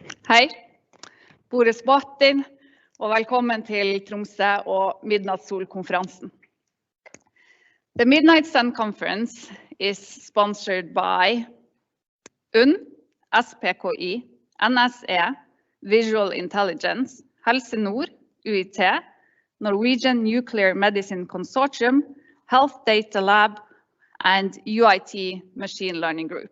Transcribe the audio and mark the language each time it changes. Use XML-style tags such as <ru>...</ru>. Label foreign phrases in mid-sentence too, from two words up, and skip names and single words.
<no>Hei, Boris Martin, og velkommen til Tromsø og Midnattssolkonferansen.</no> <en>The Midnight Sun Conference is sponsored by SPKI, NSE, Visual Intelligence, Helse Nord, UiT, Norwegian Nuclear Medicine Consortium, Health Data Lab, and UiT Machine Learning Group.</en>